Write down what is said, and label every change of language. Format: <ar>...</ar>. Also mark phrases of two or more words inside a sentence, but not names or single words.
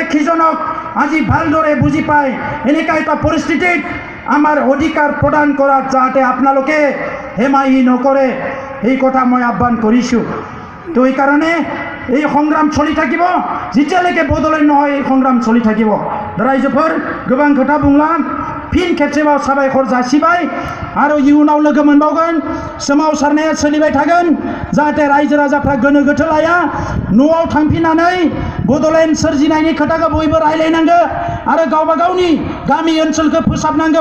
<as>সিজনক আজি ভালদৰে বুজি পায় এনেকুৱা এটা পৰিস্থিতিত আমাৰ অধিকাৰ প্ৰদান কৰাত যাতে আপোনালোকে হেমাহি নকৰে এই কথা মই আহ্বান কৰিছোঁ তো এইকাৰণে এই সংগ্ৰাম চলি থাকিব যেতিয়ালৈকে বদলাই নহয় এই সংগ্ৰাম চলি থাকিব</as> <brx>ৰাইজोफोर गोबां खोथा बुंलां फिन खेबसेबाव साबायखर जासिबाय आरो इयुनाव लोगो मोनबावगोन सोमावसारनाया सोलिबाय थागोन जाहाथे रायजो राजाफ्रा गोनो गोथो लाया न'आव थांफिननानै बड'लेण्ड सोरजिनायनि खोथाखौ बयबो रायलायनांगौ आरो गावबा गावनि गामि ओनसोलखौ फोसाबनांगौ</brx>